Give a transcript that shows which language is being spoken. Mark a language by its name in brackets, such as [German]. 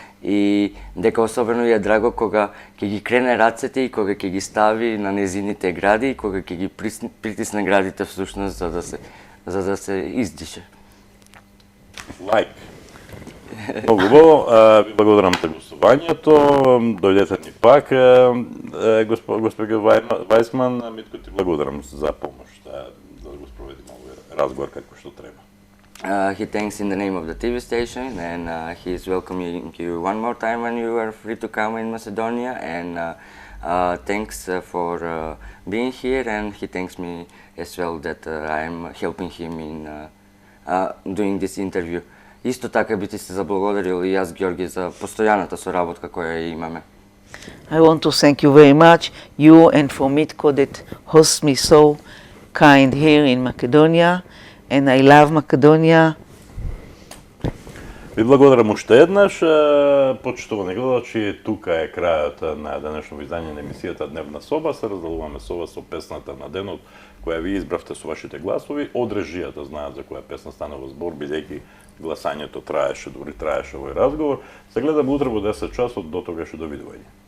[Macedonian] И дека особено ја драго кога ќе ги крене рацете и кога ќе ги стави на незините гради и кога ќе ги притисне градите всушност за да се издише. [English] Лайк. [Macedonian] Многу убаво, ви благодарам за гостувањето. Дојдете ни пак, госпоѓа Вајсман. Митко, ти благодарам за помош да го спроведиме овој разговор како што треба. [English] He thanks in the name of the TV station, and he is welcoming you one more time when you are free to come in Macedonia, and thanks for being here, and he thanks me as well that I am helping him in doing this interview. [Macedonian] Исто така би ти се заблагодарил и јас, Георги, за постојаната соработка која имаме. [English] I want to thank you very much, you and for Mitko that hosts me so kind here in Macedonia, and I love Macedonia. [Macedonian] Ви благодарам уште еднаш. Почитувани гледачи, тука е крајот на денешно издање на емисијата Дневна соба. Се раздалуваме со вас со песната на денот, која ви избравте со вашите гласови. Од режијата знаат за која песна станува збор, бидејќи гласањето траеше, дури траеше овој разговор. Се гледаме утре во 10 часот, до тогаш довидување.